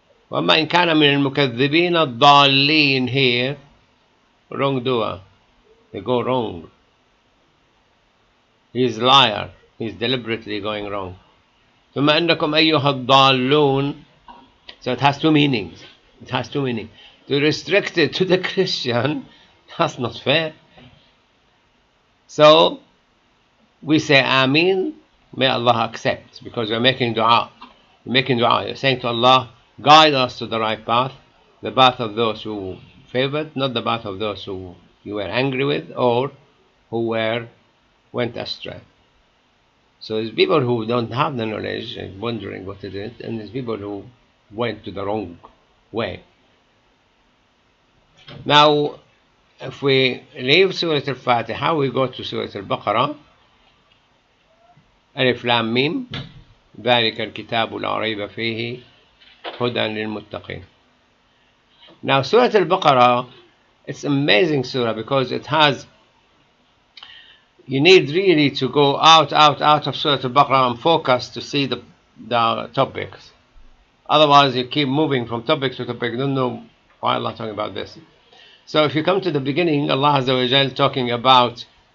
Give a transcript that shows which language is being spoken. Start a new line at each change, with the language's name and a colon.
Arabic: وَأَمَّا إِنْ كَانَ مِنَ الْمُكَذِّبِينَ الضَّالِّينَ
English: here, wrongdoer. They go wrong. He's a liar. He's deliberately going wrong.
Arabic: ثُمَّ أَنَّكُمْ أَيُّهَا الضَّالُّونَ.
English: So it has two meanings. It has two meanings. To restrict it to the Christian, that's not fair. So we say Ameen, may Allah accept, because we're making dua. We're making dua. You're saying to Allah, guide us to the right path, the path of those who favored, not the path of those who you were angry with or who went astray. So there's people who don't have the knowledge and wondering what it is, and there's people who went to the wrong way. Now, if we leave Surah Al-Fatiha, we go to Surah Al-Baqarah.
Arabic: ألف لام ميم ذلك الكتاب لا ريب فيه هدى للمتقين.
English: Now Surah Al-Baqarah, it's amazing surah because it has, you need really to go out of Surah Al-Baqarah and focus to see the topics. Otherwise you keep moving from topic to topic. You don't know why Allah talking about this. So if you come to the beginning, Allah Azza wa Jal talking about